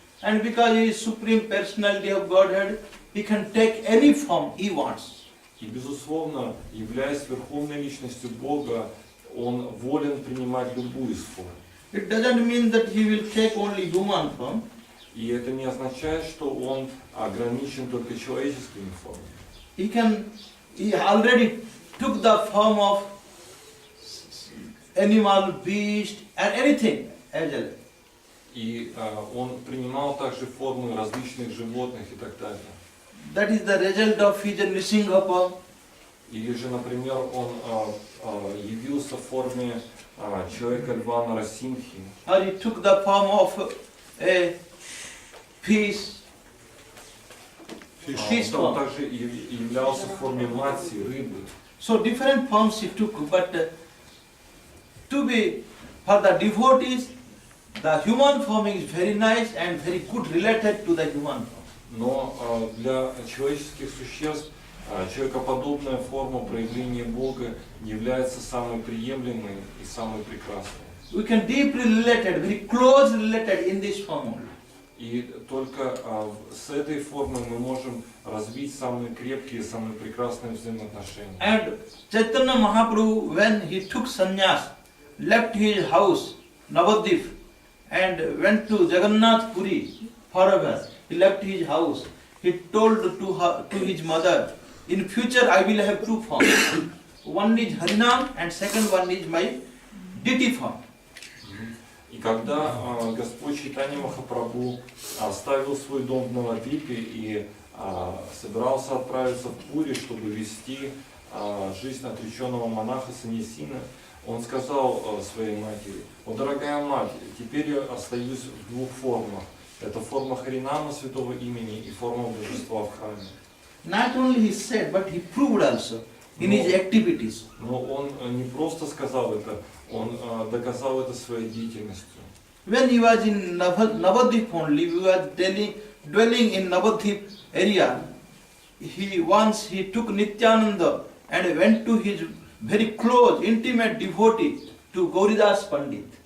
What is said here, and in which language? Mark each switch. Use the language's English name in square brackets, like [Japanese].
[English] And because He is Supreme Personality of Godhead, He can take any form He wants. [Russian] И, безусловно, являясь Верховной Личностью Бога, Он волен принимать любую из форм. [English] It doesn't mean that He will take only human form. [Russian] И это не означает, что Он ограничен только человеческими формами. [English] He already took the form of animal, beast, and anything as well. [Russian] И Он принимал также формы различных животных и так далее. [English] That is the result of His Nrisingha form. [Russian] Или же, например, Он явился в форме человека-льва Нарасимхи. [English] Or He took the form of a fish. [Russian] Он также являлся в форме матси, рыбы. [English] So different forms He took, but for the devotees, the human form is very nice and very good related to the human form. [Russian] Но для человеческих существ человекоподобная форма проявления Бога является самой приемлемой и самой прекрасной. [English] We can deeply related, very close related in this form only. [Russian] И только с этой формой мы можем развить самые крепкие, самые прекрасные взаимоотношения. [English] And Chaitanya Mahaprabhu, when he took sannyas, left his house, Navadvip, and went to Jagannath Puri forever. He left his house. He told to his mother, in future I will have two forms. One is Harinam and second one is my deity form. [Russian] И когда Господь Чайтанья Махапрабху оставил свой дом в Навадвипе и собирался отправиться в Пури, чтобы вести жизнь отреченного монаха Саньясина, он сказал своей матери: «О, дорогая мать, теперь я остаюсь в двух формах. Это форма Харинама, святого имени, и форма божества в храме». [English] Not only he said, but he proved also in his activities. [Russian] Но он не просто сказал это, он доказал это своей деятельностью. [English] When he was in Navadvip only, we were dwelling in Navadvip area. He took Nityananda and went to his very close, intimate devotee, to Gauridas Pandit.